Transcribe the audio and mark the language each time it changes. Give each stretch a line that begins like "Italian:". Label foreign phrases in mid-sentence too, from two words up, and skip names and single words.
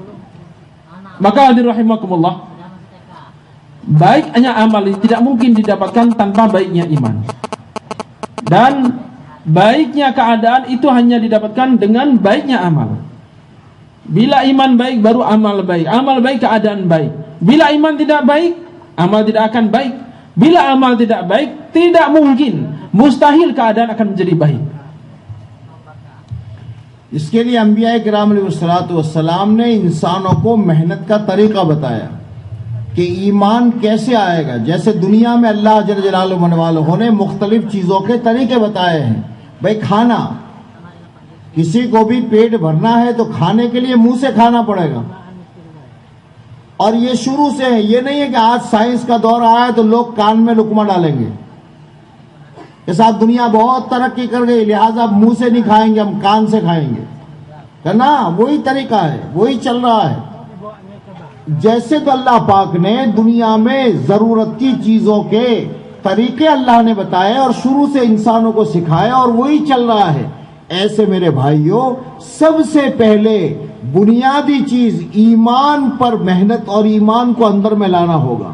Indonesian: Maka hadirin rahimakumullah, baiknya amal tidak mungkin didapatkan tanpa baiknya iman, dan baiknya keadaan itu hanya didapatkan dengan baiknya amal. Bila iman baik baru amal baik, amal baik keadaan baik. Bila iman tidak baik, amal tidak akan baik. Bila amal tidak baik, tidak mungkin, mustahil keadaan akan menjadi baik.
Urdu: اس کے لیے انبیاء کرام علیہم السلام نے انسانوں کو محنت کا طریقہ بتایا کہ ایمان کیسے آئے گا. جیسے دنیا میں اللہ جل جلالہ منوالہ نے مختلف چیزوں کے طریقے بتائے ہیں. بھائی کھانا، کسی کو بھی پیٹ بھرنا ہے تو کھانے کے لیے منہ سے کھانا پڑے گا, اور یہ شروع سے ہے، یہ نہیں ہے کہ آج سائنس کا دور آیا ہے تو لوگ کان میں لقمہ ڈالیں گے. اس ساتھ دنیا بہت ترقی کر گئی، لہٰذا منہ سے نہیں کھائیں گے، ہم کان سے کھائیں گے. ہے نا؟ وہی طریقہ ہے، وہی چل رہا ہے. جیسے تو اللہ پاک نے دنیا میں ضرورت کی چیزوں کے طریقے اللہ نے بتائے اور شروع سے انسانوں کو سکھایا اور وہی چل رہا ہے، ایسے میرے بھائیوں سب سے پہلے بنیادی چیز ایمان پر محنت اور ایمان کو اندر میں لانا ہوگا.